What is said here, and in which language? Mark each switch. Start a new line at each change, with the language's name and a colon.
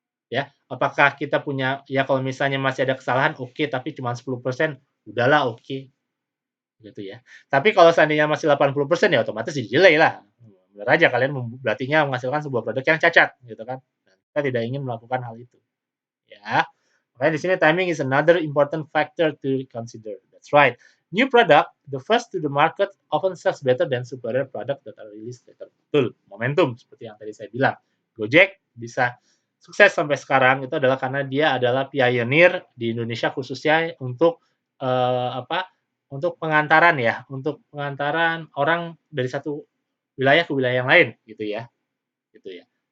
Indonesian: Ya, apakah kita punya ya kalau misalnya masih ada kesalahan oke, okay, tapi cuma 10%, udahlah oke, okay, gitu ya. Tapi kalau seandainya masih 80% ya otomatis di-delay lah. Benar aja kalian berartinya menghasilkan sebuah produk yang cacat gitu kan. Kita tidak ingin melakukan hal itu. Ya. Makanya di sini
English: timing is another important factor to consider. That's right. New product, the first to the market often sells better than superior product that are released later.
Indonesian: Betul, momentum seperti yang tadi saya bilang. Gojek bisa sukses sampai sekarang itu adalah karena dia adalah pioneer di Indonesia khususnya untuk untuk pengantaran ya, untuk pengantaran orang dari satu wilayah ke wilayah yang lain gitu ya. Gitu ya.